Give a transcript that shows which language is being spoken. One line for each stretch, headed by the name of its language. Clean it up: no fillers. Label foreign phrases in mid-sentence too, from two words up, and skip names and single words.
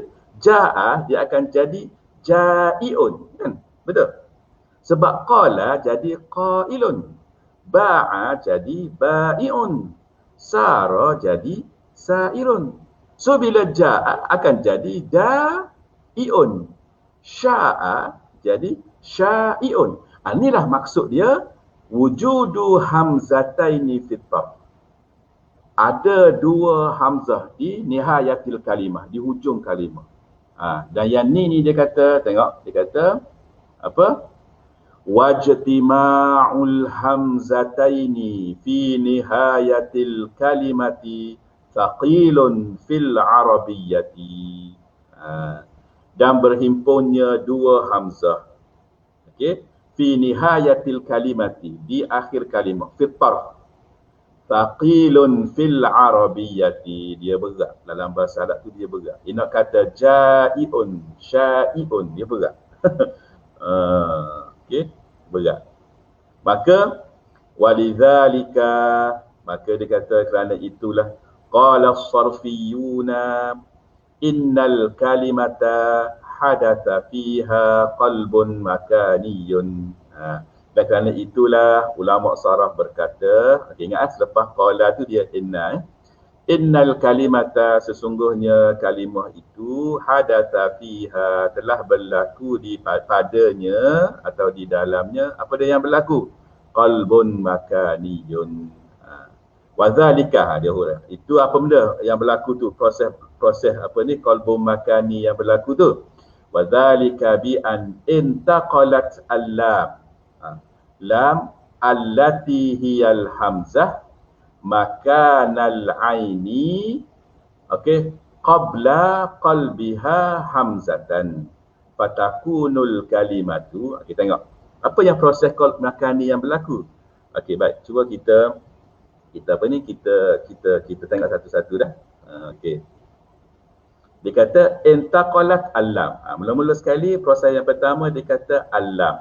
Malay: Ja'a dia akan jadi ja'iun, kan? Betul? Sebab qala jadi qailun, ba'a jadi ba'iun, sara jadi sairun. So bila ja'a akan jadi da'iun. Sya'a jadi syai'un. Inilah maksud dia
Arabic: وجود همزتين في الطرف.
Malay: Ada dua hamzah di
Arabic: نهاية الكلمة,
Malay: di hujung kalimah. Dan yang ni dia kata, tengok, dia kata apa?
Arabic: واجتماع الهمزتين في نهاية الكلمة ثقيل في العربية.
Malay: Dan berhimpunnya dua hamzah. Okey,
Arabic: في نهاية الكلمة,
Malay: di akhir kalimah,
Arabic: في طرف. ثقيل في العربية,
Malay: dia berat. Dalam bahasa Arab tu dia berat. Dia nak kata ja'iun, syai'un, dia berat. Okey, berat. Maka walidzalika, maka dia kata kerana itulah
Arabic: قال الصرفيون إن الكلمة حدث فيها قلب مكاني.
Malay: Dan kerana itulah ulama saraf berkata, ingat selepas qala tu dia inna,
Arabic: إن الكلمة,
Malay: sesungguhnya kalimah itu
Arabic: حدث فيها,
Malay: telah berlaku di padanya atau di dalamnya, apa dia yang berlaku?
Arabic: قلب مكاني وذلك,
Malay: dia huruf. Itu apa benda yang berlaku tu? Proses apa ni?
Arabic: قلب مكاني
Malay: yang berlaku tu.
Arabic: وذلك بأن انتقلت اللام. اللام التي هي الهمزة مكان العين, okey, قبل قلبها همزة فتكون الكلمة.
Malay: Okey, tengok apa yang proses
Arabic: قلب مكاني
Malay: yang berlaku. Okey, baik, cuba kita apa ni, kita tengok satu-satu dah. Okey, dia kata
Arabic: انتقلت اللام.
Malay: Mula-mula sekali proses yang pertama dia kata al-lam.